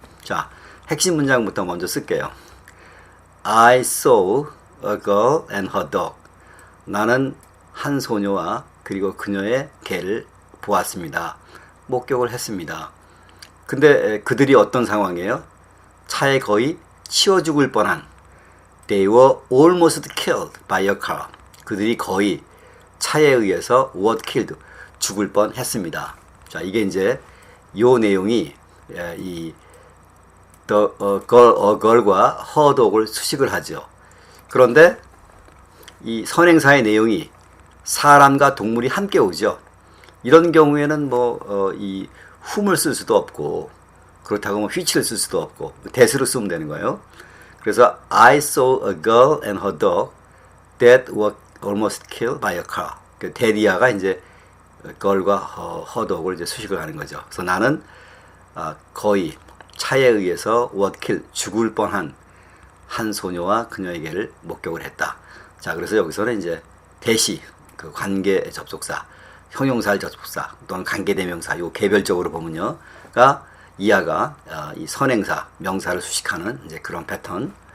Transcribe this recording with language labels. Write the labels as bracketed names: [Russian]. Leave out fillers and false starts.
[Korean] 자, 핵심 문장부터 먼저 쓸게요. [English] I saw a girl and her dog. [Korean] 나는 한 소녀와 그리고 그녀의 개를 보았습니다. 목격을 했습니다. 근데 그들이 어떤 상황이에요? 차에 거의 치워 죽을 뻔한, [English] they were almost killed by a car. [Korean] 그들이 거의 차에 의해서 [English] were killed, [Korean] 죽을 뻔했습니다. 자, 이게 이제 요 내용이 이 the girl과 her dog을 수식을 하죠. 그런데 이 선행사의 내용이 사람과 동물이 함께 오죠. 이런 경우에는 이 whom을 쓸 수도 없고, 그렇다고 which를 쓸 수도 없고, that으로 쓰면 되는 거예요. 그래서 [English] I saw a girl and her dog that were almost killed by a car. [Korean] 그 대디아가 이제 girl과 her dog을 이제 수식을 하는 거죠. 그래서 나는 거의 차에 의해서 [English] were killed, [Korean] 죽을 뻔한 한 소녀와 그녀에게를 목격을 했다. 자, 그래서 여기서는 이제 대시, 그 관계 접속사, 형용사를 접속사 또는 관계대명사, 요 개별적으로 보면요,가 이하가 이 선행사, 명사를 수식하는 이제 그런 패턴.